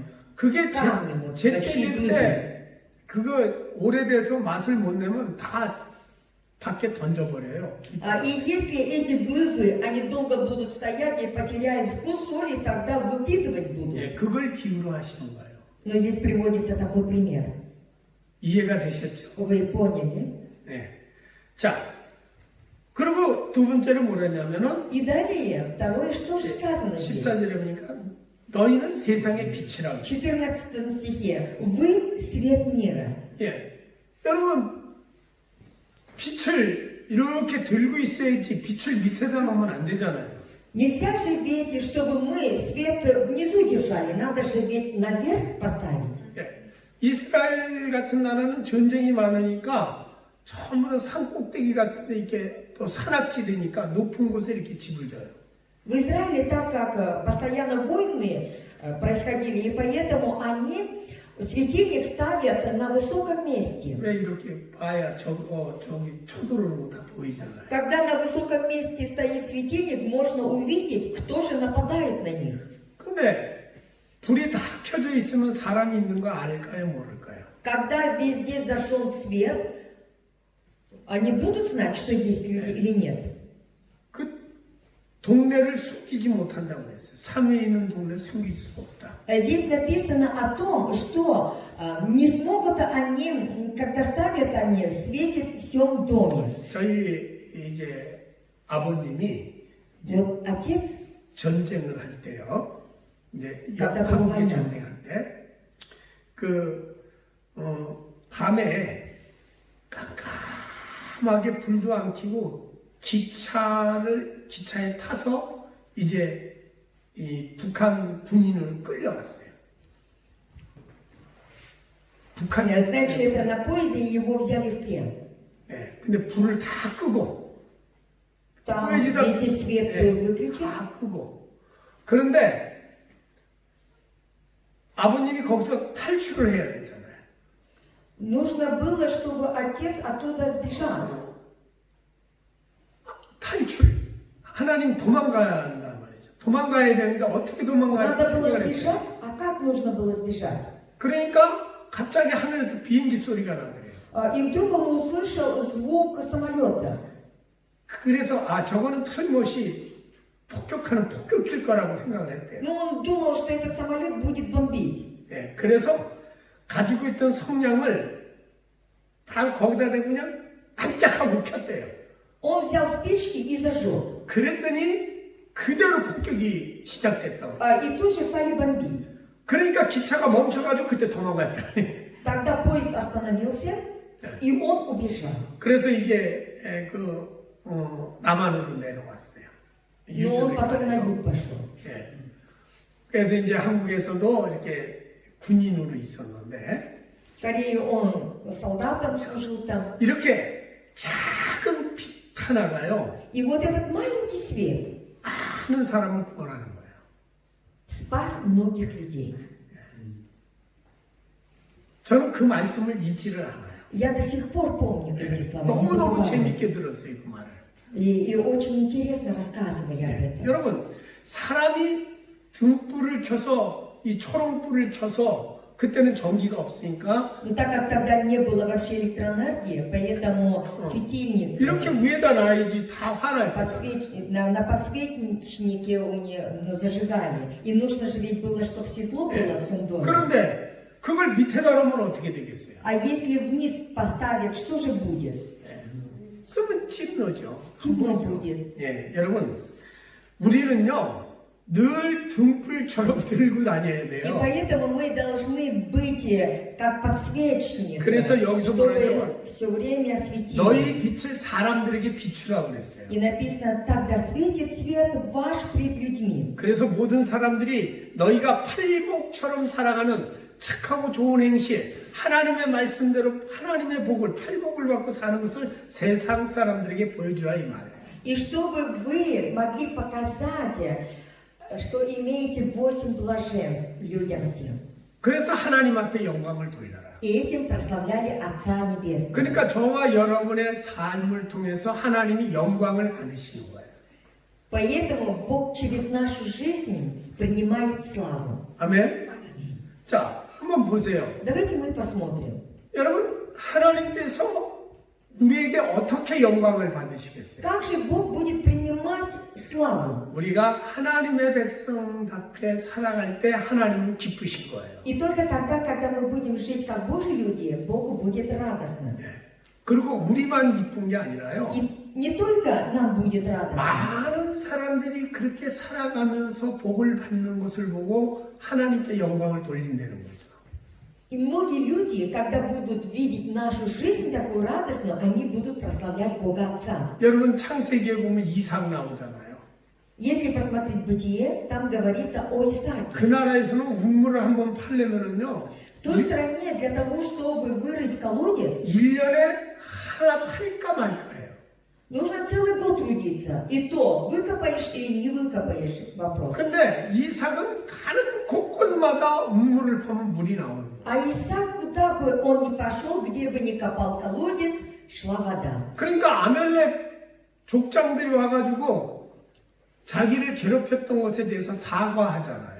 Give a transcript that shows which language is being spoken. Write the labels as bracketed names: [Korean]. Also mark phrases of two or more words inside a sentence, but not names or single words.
[Korean] 그게 [Russian] камни, вот, [Korean] 제때인데 그거 오래돼서 맛을 못 내면 다 밖에 던져버려요. [Russian] И если эти глыбы, они долго будут стоять и потеряют вкус соли, тогда выкидывать будут. [Korean] 예, 그걸 비유로 하시는 거예요. [Russian] Но здесь приводится такой пример. [Korean] 이해가 되셨죠? [Russian] Вы поняли? [Korean] 네. 자, 그리고 두 번째는 뭐랬냐면은 [Russian] И далее, второе, что же сказано здесь? [Korean] 14절에 보니까 너희는 세상의 빛이라고. [Russian] В 14 стихе. Вы свет мира. [Korean] 예. 여러분, 빛을 이렇게 들고 있어야지 빛을 밑에다 놓으면 안 되잖아요. [Russian] Нельзя же ведь, чтобы мы свет внизу держали, надо же ведь наверх поставить. [Korean] 예. 이스라엘 같은 나라는 전쟁이 많으니까 전부 다 산 꼭대기 같은 데 이렇게 또 산악지대니까 높은 곳에 이렇게 집을 져요. [Russian] В Израиле, так как постоянно войны происходили, и поэтому они светильник ставят на высоком месте. [Korean] 왜 이렇게 봐야 저기 쳐들어오는 거 다 보이잖아요. [Russian] Когда на высоком месте стоит светильник, можно увидеть, кто же нападает на них. [Korean] 근데 불이 다 켜져 있으면 사람이 있는 거 알까요, 모를까요? [Russian] Когда везде зажжен свет, они будут знать, что есть люди или нет. [Korean] 그 동네를 숨기지 못한다고 했어요. 산에 있는 동네를 숨길 수 없다. [Russian] Здесь написано о том, что не смогут они, когда ставят они, светит в всем доме. [Korean] 저희 이제 아버님이 [Russian] Вот отец, [Korean] 전쟁을 할 때요. 이제 갔다 한국에 보고 전쟁할 때 밤에 깜깜하게 불도 안 켜고 기차에 타서 이제 이 북한 군인으로 끌려갔어요. 북한 [Russian] Знаете, это на поезде, и его взяли в плен. [Korean] 예, 근데 불을 다 끄고 [Russian] Там поезде везде свет был выключен. [Korean] 다 끄고 그런데 아버님이 거기서 탈출을 해야 되잖아요. [Russian] Нужно было, чтобы отец оттуда сбежал. [Korean] 탈출. 하나님 도망가야 한단 말이죠. 도망가야 되는데 어떻게 도망가야 [Russian] Надо было [Korean] 생각을 했어요. [Russian] сбежать, а как нужно было сбежать? [Korean] 그러니까 갑자기 하늘에서 비행기 소리가 나더래요. [Russian] И вдруг он услышал звук самолета. [Korean] 그래서 저거는 틀림없이 폭격하는 폭격일 거라고 생각을 했대요. [Russian] Но он думал, что этот самолет будет бомбить. [Korean] 예, 그래서 가지고 있던 성냥을 다 거기다 대고 그냥 반짝하고 켰대요. [Russian] Он взял спички и зажег. [Korean] 그랬더니 그대로 폭격이 시작됐다고. [Russian] И тут же стали бомбить. [Korean] 그러니까 기차가 멈춰가지고 그때 도망갔다. [Russian] Тогда поезд остановился, и он убежал. [Korean] 그래서 이제 남한으로 내려왔어요. [Russian] Но он потом на [Korean] 유럽에 [Russian] юг пошел. [Korean] 예. 그래서 이제 한국에서도 이렇게 군인으로 있었는데 [Russian] В Корее он солдатом служил там. [Korean] 이렇게 작은 빛 하나가요 [Russian] И вот этот маленький свет [Korean] 많은 사람을 구원하는 거예요. [Russian] спас многих людей. [Korean] 저는 그 말씀을 잊지를 않아요. [Russian] Я до сих пор помню эти слова. не [Korean] 너무너무 [Russian] забываю. [Korean] 재밌게 들었어요, 그 말을. [Russian] И очень интересно рассказывали об этом. [Korean] 여러분, 사람이 등불을 켜서 이 초롱불을 켜서 그때는 전기가 없으니까 [Russian] Но так как тогда не было вообще электроэнергии, поэтому светильник [Korean] 이렇게 위에다 놔야지 다 화날 거예요. [Russian] на подсвечнике зажигали. И нужно же ведь было, чтобы светло было в всем доме. [Korean] 그런데 그걸 밑에다 놓으면 어떻게 되겠어요? [Russian] А если вниз поставят, что же будет? [Korean] 그러면 찜노죠. [Russian] Темно будет. [Korean] 예, 여러분, 우리는요 늘 등불처럼 들고 다녀야 [Russian] И [Korean] 돼요. [Russian] поэтому мы должны быть как подсвечник, [Korean] 그래서 여기서 [Russian] чтобы [Korean] 뭐라냐면 [Russian] все время светить. [Korean] 너희 빛을 사람들에게 비추라고 그랬어요. [Russian] И написано, тогда светит свет ваш пред людьми. [Korean] 그래서 모든 사람들이 너희가 팔복처럼 살아가는 착하고 좋은 행실, 하나님의 말씀대로 하나님의 복을 팔복을 받고 사는 것을 세상 사람들에게 보여주라 이 말이에요. [Russian] И чтобы вы могли показать, что имеете 8 блаженств людям всем. [Korean] 그래서 하나님 앞에 영광을 돌려라. [Russian] И этим прославляли Отца Небесного. [Korean] 그러니까 저와 여러분의 삶을 통해서 하나님이 영광을 받으시는 거예요. [Russian] Поэтому Бог через нашу жизнь принимает славу. [Korean] 아멘. 자, 한번 보세요. [Russian] Давайте мы посмотрим. [Korean] 여러분, 하나님께서 우리에게 어떻게 영광을 받으시겠어요? [Russian] Как же Бог будет принимать славу? [Korean] 우리가 하나님의 백성답게 살아갈 때 하나님은 기쁘실 거예요. [Russian] И только тогда, когда мы будем жить как Божьи люди, Богу будет радостно. [Korean] 그리고 우리만 기쁜 게 아니라요. [Russian] И не только нам будет радостно, [Korean] 많은 사람들이 그렇게 살아가면서 복을 받는 것을 보고 하나님께 영광을 돌린다는 거죠. [Russian] и многие люди, когда будут видеть нашу жизнь такую радостную, они будут прославлять Бога Отца. [Korean] 여러분 창세기에 보면 이삭 나오잖아요. [Russian] Если посмотреть Бытие, там говорится о Исааке. [Korean] 그 나라에서는 우물을 한번 팔려면은요. [Russian] В той стране для того, чтобы вырыть колодец, [Korean] 1년에 하나 팔까 말까예요. [Russian] нужно целый год трудиться. И то, выкопаешь или не выкопаешь, вопрос. [Korean] 근데 이삭은 가는 곳곳마다 우물을 파면 물이 나오는 거예요. [Russian] А Исаак, куда бы он ни пошел, где бы ни копал колодец, шла вода. [Korean] 그러니까 아멜렉 족장들이 와가지고 자기를 괴롭혔던 것에 대해서 사과하잖아요.